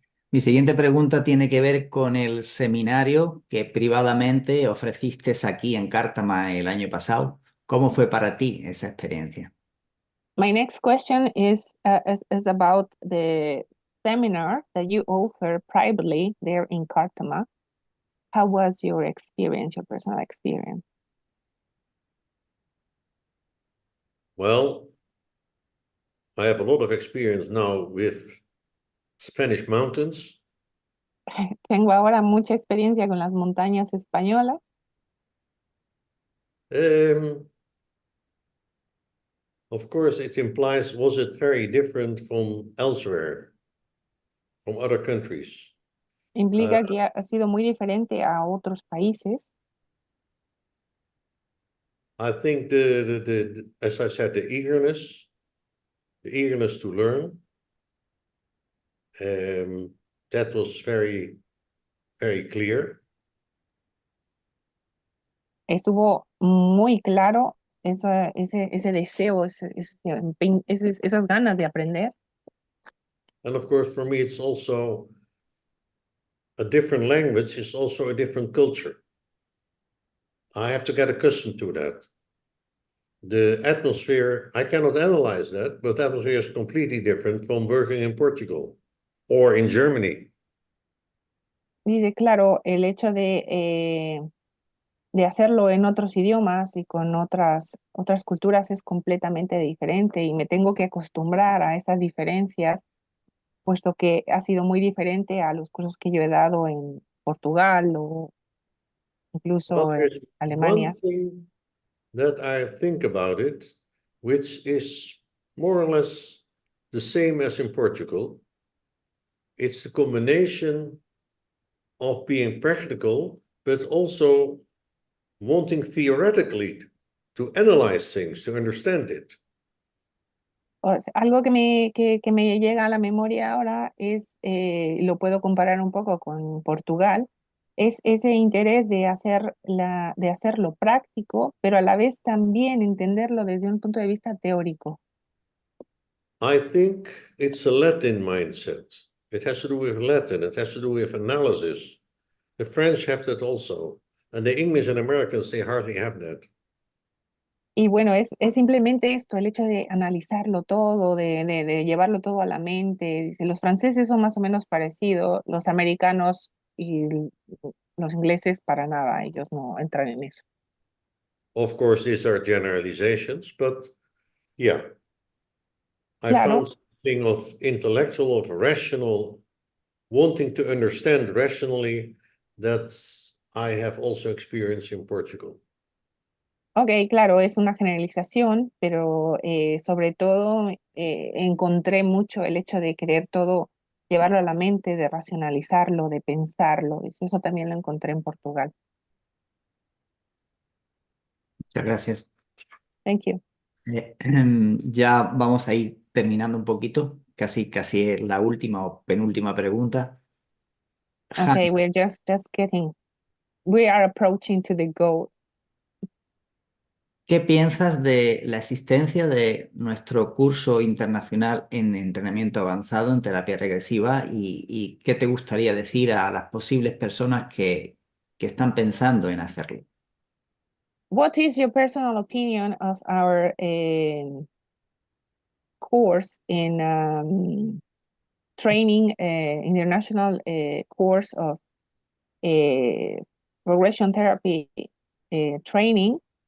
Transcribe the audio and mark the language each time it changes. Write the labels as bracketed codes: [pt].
[es] Mi siguiente pregunta tiene que ver con el seminario que privadamente ofreciste aquí en Cártama el año pasado. ¿Cómo fue para ti esa experiencia? [en] My next question is about the seminar that you offer privately there in Cártama. How was your experience, your personal experience? Well, I have a lot of experience now with Spanish mountains. [es] Tengo ahora mucha experiencia con las montañas españolas. [en] Of course, it implies, was it very different from elsewhere, from other countries? [es] Implica que ha sido muy diferente a otros países. [en] I think as I said, the eagerness to learn, that was very, very clear. [es] Estuvo muy claro ese deseo, esas ganas de aprender. [en] And of course, for me, it's also a different language, is also a different culture. I have to get accustomed to that. The atmosphere, I cannot analyze that, but the atmosphere is completely different from working in Portugal or in Germany. [es] Dice, claro, el hecho de hacerlo en otros idiomas y con otras culturas es completamente diferente y me tengo que acostumbrar a esas diferencias, puesto que ha sido muy diferente a los cursos que yo he dado en Portugal o incluso [en] But [es] en [en] there's one [es] Alemania. [en] thing that I think about it, which is more or less the same as in Portugal. It's the combination of being practical, but also wanting theoretically to analyze things, to understand it. [es] Algo que me llega a la memoria ahora es, lo puedo comparar un poco con Portugal, es ese interés de hacerlo práctico, pero a la vez también entenderlo desde un punto de vista teórico. [en] I think it's a Latin mindset. It has to do with Latin, it has to do with analysis. The French have that also, and the English and Americans, they hardly have that. [es] Y bueno, es simplemente esto, el hecho de analizarlo todo, de llevarlo todo a la mente. Dice, los franceses son más o menos parecidos, los americanos y los ingleses para nada, ellos no entran en eso. [en] Of course, these are generalizations, but yeah, I [es] Claro, [en] found something of intellectual, of rational, wanting to understand rationally that I have also experienced in Portugal. [es] ok, claro, es una generalización, pero sobre todo encontré mucho el hecho de querer todo llevarlo a la mente, de racionalizarlo, de pensarlo. Dice, eso también lo encontré en Portugal. Muchas gracias. [en] Thank you. [es] Ya vamos a ir terminando un poquito, casi es la última o penúltima pregunta. [en] Okay, Hans, we're just getting, we are approaching to the goal. [es] ¿qué piensas de la existencia de nuestro curso internacional en entrenamiento avanzado en terapia regresiva y qué te gustaría decir a las posibles personas que están pensando en hacerlo? [en] What is your personal opinion of our course in training, international course of progression therapy training?